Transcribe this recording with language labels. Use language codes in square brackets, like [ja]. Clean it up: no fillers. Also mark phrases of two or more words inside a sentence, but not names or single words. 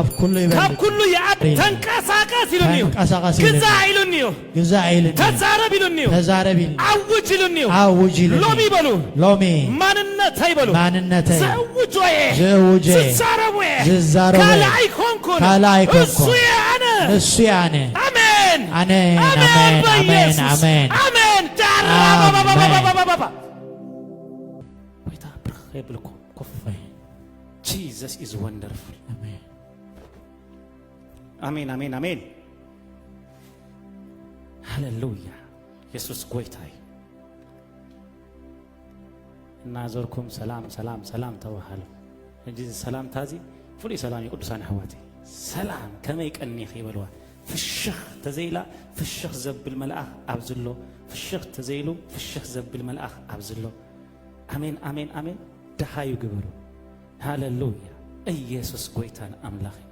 [ti] ካብ ኩሉ ይዓብ ተንቀሳቀስ ኢሉኒዩ ግዛእ ኢሉኒዩ ተዛረብ ኢሉኒዩ ኣውጅ ኢሉኒዩ ሎሚ በሉ ማንነተይ በሉ ዘውጆየ ዝዛረቡየ ካልኣይ ኮንኩን እሱ የኣነ አሜን አሜን አሜን አሜን ዳራባባባባባ ወይታ ብርኽ የብልኩም ኮፍይ [en] Jesus is wonderful. Amen. Amen, amen, amen. Hallelujah. [ti] Jesus ጎይታይ እናዘርኩም ሰላም ተዋሃሉ እንጂ ሰላም ታዚ ፍሉይ ሰላም የቅዱሳን ኣሕዋት ሰላም ከመይ ቀኒኽ ይበልዋ ፍሽኽ ተዘይላ ፍሽኽ ዘብል መልአኽ ኣብ ዘሎ ፍሽኽ ተዘይሉ ፍሽኽ ዘብል መልአኽ ኣብ ዘሎ አሜን አሜን አሜን። ደሃዩ ግበሩ ሃሌሉያ። ኢየሱስ ጎይታን አምላኽ